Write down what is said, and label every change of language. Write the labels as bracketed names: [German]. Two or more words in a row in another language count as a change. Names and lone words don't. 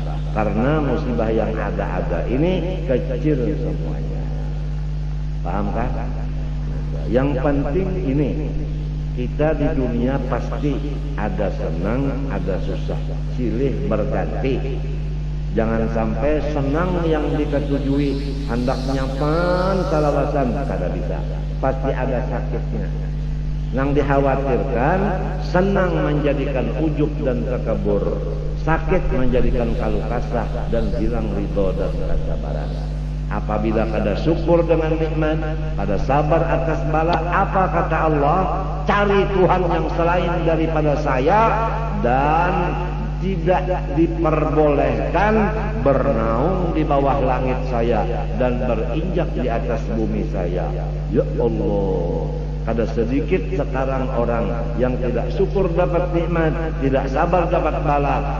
[Indonesian] Karena musibah yang ada-ada ini kecil semuanya. Pahamkah? Yang penting ini, kita di dunia pasti ada senang, ada susah, silih berganti. Jangan sampai senang yang diketujui hendak nyapan salawasan kada bisa, pasti ada sakitnya. Yang dikhawatirkan senang menjadikan ujub dan takabur, sakit menjadikan kaluh kasah dan hilang ridho dan kesabaran. Apabila kada syukur dengan nikmat, kada sabar atas bala, apa kata Allah? Cari Tuhan yang selain daripada saya dan tidak diperbolehkan bernaung di bawah langit saya dan berinjak di atas bumi saya. Ya Allah, kada sedikit sekarang orang yang tidak syukur dapat nikmat, tidak sabar dapat bala.